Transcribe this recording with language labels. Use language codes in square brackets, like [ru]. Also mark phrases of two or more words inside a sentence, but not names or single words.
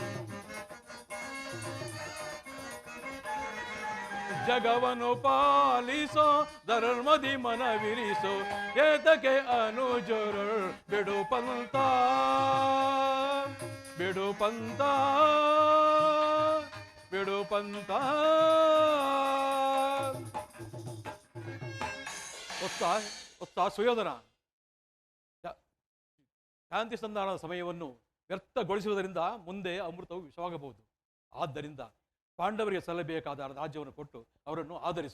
[kn] ಜಗವನ್ನು ಪಾಲಿಸೋ ಧರ್ಮದಿ ಮನವಿರಿಸು, ಏತಕ್ಕೆ ಅನುಜರಳ್ ಬಿಡು ಪಂತ, ಬಿಡು ಪಂತ, ಬಿಡು ಪಂತ. ಹೊತ್ತ ಸುಯೋಧನ, ಶಾಂತಿ ಸಂಧಾನದ ಸಮಯವನ್ನು ವ್ಯರ್ಥಗೊಳಿಸುವುದರಿಂದ ಮುಂದೆ ಅಮೃತವು ವಿಷವಾಗಬಹುದು. ಆದ್ದರಿಂದ ಪಾಂಡವರಿಗೆ ಸಲ್ಲಬೇಕಾದ ರಾಜ್ಯವನ್ನು ಕೊಟ್ಟು ಅವರನ್ನು ಆಧರಿಸು.